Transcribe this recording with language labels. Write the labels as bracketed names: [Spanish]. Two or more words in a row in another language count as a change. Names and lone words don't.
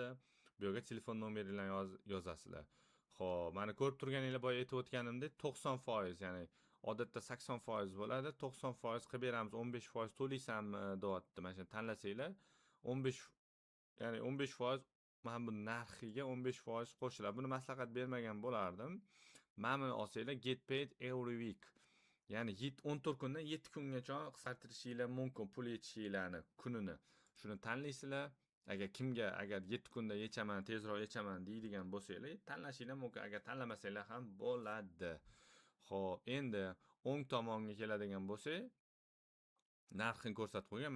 [Uzbek] Bu yerga telefon nomeringlarni yozasizlar. Xo'p, mana ko'rib turganinglar boya aytib o'tganimdek 90%, ya'ni odatda 80% bo'ladi, 90% qilib beramiz, 15% to'laysanmi deyapti. Mana shuni tanlasanglar, 15, ya'ni 15% mana bu narxiga 15% qo'shiladi. Buni maslahat bermagan bo'lardim. Mana buni olsanglar [English] get paid every week. [Uzbek] Ya'ni 14 kundan 7 kungacha qisqartirishinglar mumkin pul yetishinglarni kunini. Shuni tanlaysizlar. agar 7 kunda yechaman, tezroq yechaman deydigan bo'lsanglar, tanlashinglar mumkin. Agar tanlamasanglar ham bo'ladi. Xo'p, endi o'ng tomonga keladigan bo'lsak, narxini ko'rsatib qo'ygan.